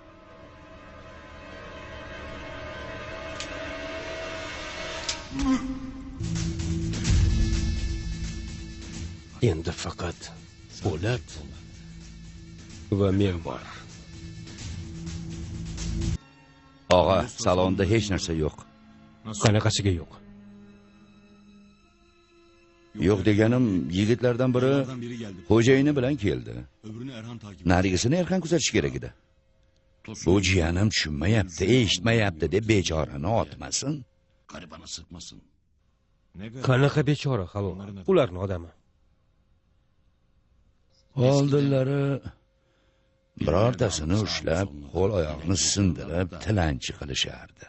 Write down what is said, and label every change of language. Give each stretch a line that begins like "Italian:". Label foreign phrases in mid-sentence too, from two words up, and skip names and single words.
Uzbek: Endi faqat Po'lat va men bor. Og'a, salonda hech narsa yo'q. Qanaqasiga yo'q? Yo'q deganim, yigitlardan biri
Turkish: Biri geldi.
Uzbek: xo'jayini bilan keldi.
Turkish: Öbürünü Erhan takip.
Uzbek: Narigisini Erkan kuzatish kerak edi. Bu jiyanim tushunmayapti, eshitmayapti deb bechorani otmasin.
Turkish: Garibanı sıkmasın.
Uzbek: Qanaqa bechora halo, ularni odami. Oldinlari birortasini ushlab, qo'l oyoqni sindirib, tilanchi qilishardi.